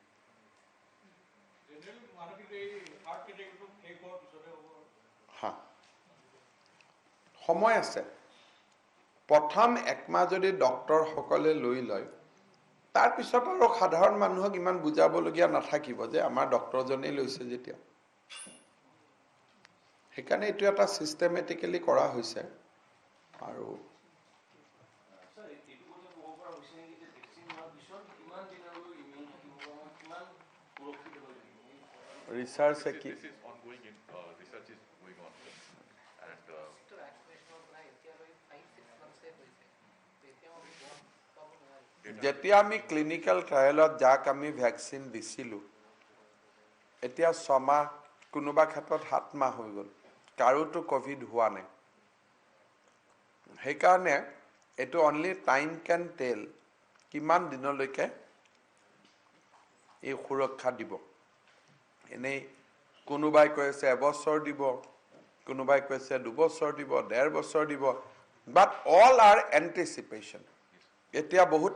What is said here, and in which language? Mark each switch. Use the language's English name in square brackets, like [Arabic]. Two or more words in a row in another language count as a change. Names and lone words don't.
[Assamese] হ্যাঁ সময় আছে প্ৰথম একমাহ যদি ডক্টৰ সকলে লৈ লয় তাৰ পিছত আৰু সাধাৰণ মানুহক ইমান বুজাবলগীয়া নাথাকিব যে আমাৰ ডক্টৰজনেই লৈছে যেতিয়া সেইকাৰণে এটো এটা সিস্টেমেটিক্যালি কৰা হৈছে আৰু research [English] this is ongoing in research is going on and [Assamese] যেতিয়া আমি ক্লিনিক্যাল ট্ৰায়ালত যাক আমি ভ্যাকচিন দিছিলো এতিয়া 6 মাহ কোনোবা ক্ষেত্ৰত 7 মাহ হৈ গল কাৰোটো কোভিড হোৱা নাই সেইকাৰণে এটো [English] only time can tell [Assamese] কিমান দিনলৈকে এই সুৰক্ষা দিব এনেই কোনোবাই কৈছে এবছৰ দিব কোনোবাই কৈছে 2 বছৰ দিব 1.5 বছৰ দিব [English] but all are anticipation [Assamese] এতিয়া বহুত